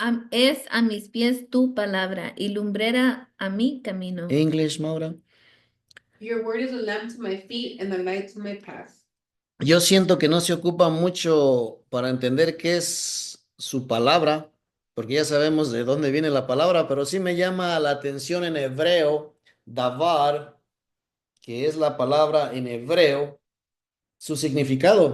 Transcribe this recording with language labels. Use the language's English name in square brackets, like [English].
[Spanish] Es a mis pies tu palabra y lumbrera a mi camino. [English] English, Maura. Your word is a lamp to my feet and a light to my path. [Spanish] Yo siento que no se ocupa mucho para entender qué es su palabra, porque ya sabemos de dónde viene la palabra, pero sí me llama la atención en hebreo, davar, que es la palabra en hebreo, su significado.